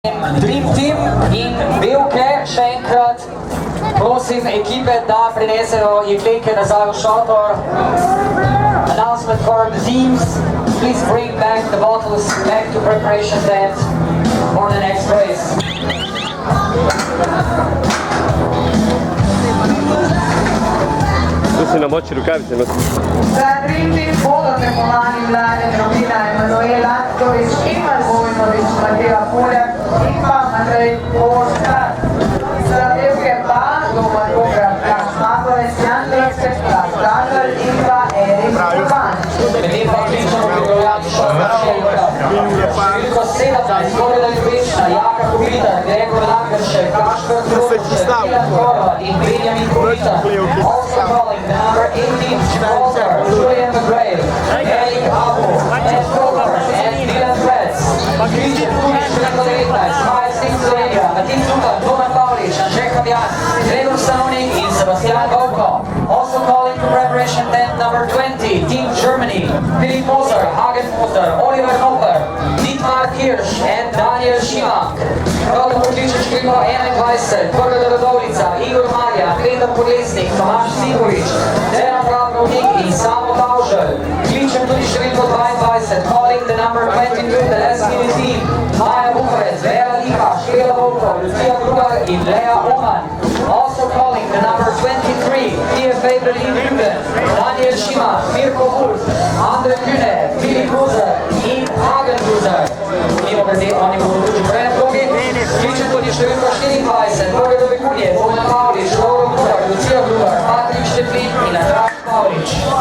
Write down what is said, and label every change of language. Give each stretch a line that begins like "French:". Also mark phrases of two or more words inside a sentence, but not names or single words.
Slovenian: Dream Team in Bevke, še enkrat prosim ekipe, da prinesejo jeklenke nazaj v šotor.
English: Announcement for the teams, please bring back the bottles back to preparation tent for the next race.
Slovenian: Tu si namoči rukavice. Za Dream Team bodo tekmovali Mladen Robina, Emanuel Aktovič, Iman Vojnovič, Matija Poljak in pa Andrej Poštar. Za Bevke pa Doman Bogran, Jan Magovec, Jan Leksek, Klas Dražar in pa Erik Urban. Medtem pa kličemo pripravljati šotor še enkrat. Številko 17, Gorila Ljubečna, Jaka Kopitar, Gregor Langeršek, Kašper Trovič, Milan Korva in Benjamin Kopitar.
English: Also calling the number 18 Walter, Julian McGrail, Erik Abo, Ed Koper and Dylan Fretz.
Slovenian: Kliče tudi številko 19, Maja Sting Slovenija, Matin Zupan, Doman Pavlič, Anže Habjan, Gregor Savnik in Sebastian Govko.
English: Also calling for preparation tent number 20, Team Germany, Philipp Moser, Hagen Moser, Oliver Nopper, Dietmar Kirsch and Daniel Šimak.
Slovenian: Prav tako kliče številko 21, Prva Radovlica, Igor Marja, Peter Podlesnik, Tomaš Simovič, Dejan Pravnovnik in Samo Taužel. Kličem tudi številko 22,
English: calling the number 22, the Leskini team,
Slovenian: Maja Bukovec, Vera Lipa, Škela Volko, Lucija Grubar in Lea Oman.
English: Also calling the number 23,
Slovenian: TFA Berlin Lüben, Daniel Šimak, Mirko Wulf, Andre Kühne, Filip Ruzer in Hagen Ruzer. Mimo grede, oni bodo tudi v enem progi. Kličem tudi številko 24, Borge Dobekunje, Bojan Pavlič, Lauro Grubar, Lucija Grubar, Patrik Šteplin in Andraž Pavlič.